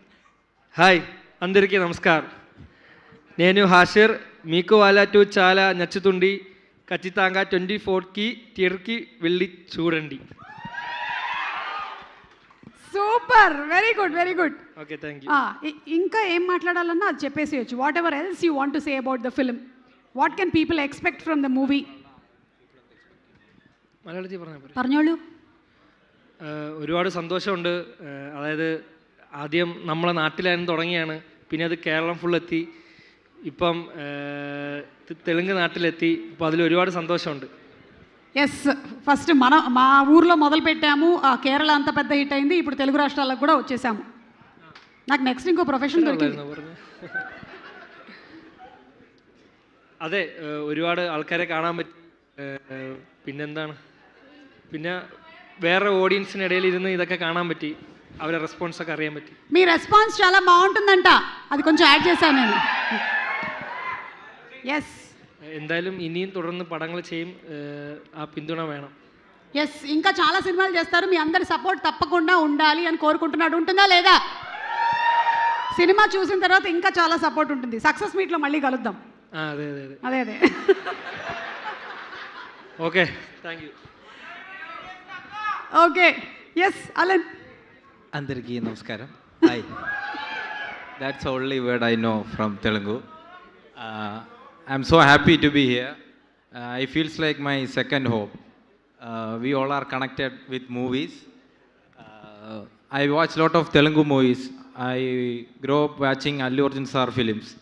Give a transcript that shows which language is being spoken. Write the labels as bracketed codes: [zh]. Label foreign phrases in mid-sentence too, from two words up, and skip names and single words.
[te] హాయ్, అందరికీ నమస్కారం. నేను హాషిర్. మీకు వాళ్ళ టూ చాలా నచ్చుతుంది. ఖచ్చితంగా 24కి థియేటర్కి వెళ్ళి చూడండి. [en] super, very good very good. okay, thank you. [te] ఇంకా ఏం మాట్లాడాలన్నా అది చెప్పేసేయచ్చు. [en] whatever else you want to say about the film, what can people expect from the movie? [ml] പറഞ്ഞോളൂ. ഒരുപാട് സന്തോഷമുണ്ട്. അതായത് ആദ്യം നമ്മളെ നാട്ടിലായിരുന്നു തുടങ്ങിയാണ്, പിന്നെ അത് കേരളം ഫുൾ എത്തി, ഇപ്പം തെലുങ്ക് నాటిలెత్తి. അപ്പോൾ അതിൽ ഒരുപാട് సంతోషముంది. [te] ఎస్, ఫస్ట్ మా ఊర్లో మొదలు పెట్టాము, కేరళ అంత పెద్ద హిట్ అయింది, ఇప్పుడు తెలుగు రాష్ట్రాలకు కూడా వచ్చేసాము. నాకు నెక్స్ట్ ఇంకో ప్రొఫెషన్ దొరికింది. [ml] അതെ, ഒരുപാട് ആൾക്കാരെ കാണാൻ പറ്റി. പിന്നെന്താണ്, പിന്നെ വേറെ ഓഡിയൻസിനിടയിൽ ഇരുന്ന് ഇതൊക്കെ കാണാൻ പറ്റി, അവരുടെ റെസ്പോൺസ് ഒക്കെ അറിയാൻ പറ്റി. [te] మీ రెస్పాన్స్ చాలా బాగుంటుందంట, అది కొంచెం యాడ్ చేశాను నేను. ఎస్, [ml] എന്തായാലും ഇനിയും തുടർന്ന് పడങ്ങൾ ചെയ്യും, ఆ పిന്തുണ വേണം. [te] ఎస్, ఇంకా చాలా సినిమాలు చేస్తారు, మీ అందరి సపోర్ట్ తప్పకుండా ఉండాలి అని కోరుకుంటున్నాడు. ఉంటుందా లేదా? సినిమా చూసిన తర్వాత ఇంకా చాలా సపోర్ట్ ఉంటుంది. సక్సెస్ మీట్లో మళ్ళీ కలుద్దాం. అదే అదే అదే అదే. [en] okay, thank you. okay, yes Alan. [te] అందరికీ నమస్కారం. [en] హాయ్, that's only word I know from Telugu. I'm so happy to be here. It feels like my second home. We all are connected with movies. I watch a lot of Telugu movies. I grew up watching Allu Arjun sir films.